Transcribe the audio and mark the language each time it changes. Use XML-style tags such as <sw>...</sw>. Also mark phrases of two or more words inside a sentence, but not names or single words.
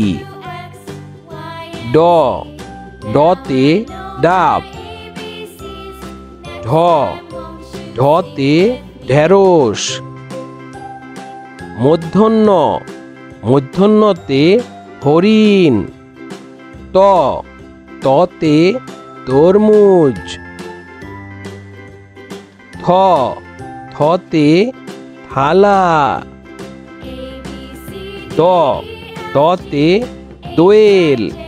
<bn>ড, ডতে ডাব। ঢ, ঢতে ঢেঁড়স। মূর্ধন্য, মূর্ধন্যতে হরিণ। ত, ততে তরমুজ। থ, থতে থালা। দ, দতে দোয়েল।</bn>